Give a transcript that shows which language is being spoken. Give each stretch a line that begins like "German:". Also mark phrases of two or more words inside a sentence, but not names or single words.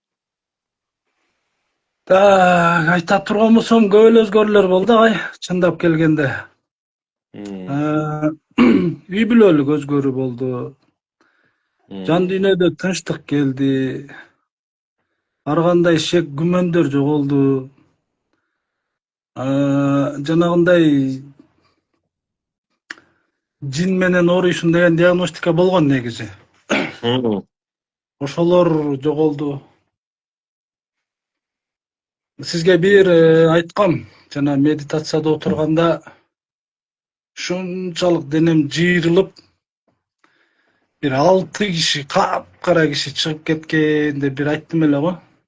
Uzbek: Ayta turgan bo'lsam, ko'p o'zgarishlar bo'ldi, ay, chindab kelganda. Uy bulolik o'zgarib bo'ldi. Can dünyada tinchlik keldi. Har qanday shek gumondor жоғалды.
Kyrgyz: Жанагындай жин менен ооруйсуң деген диагностика болгон негизи. Ошолор жоголду. Сизге бир айткам, жана медитацияда отурганда шунчалык денем жыйрылып, бир 6 киши, капкара киши чыгып кеткен деп бир айттым эле го.